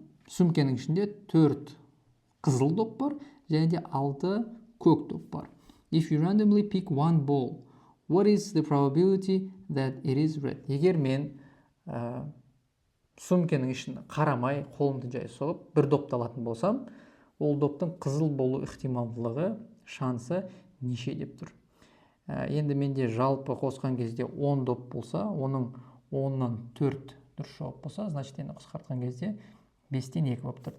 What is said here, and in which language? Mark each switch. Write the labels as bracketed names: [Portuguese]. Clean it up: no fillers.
[Kazakh] Сөмкенің ішінде 4 қызыл доп бар, және де 6 көк доп бар. [English] If you randomly pick one ball, what is the probability that it is red? [Kazakh] Егер мен сөмкенің ішін қарамай, қолымды жай соғып, бір допты алатын болсам, ол доптың қызыл болу ықтималдылығы, шансы неше деп тұр. Енді менде жалпы қосқан кезде 10 доп болса, оның 10-нан 4 дұрыс жауап болса, значит, енді қысқартқан кезде 5-тен 2 болып тұр.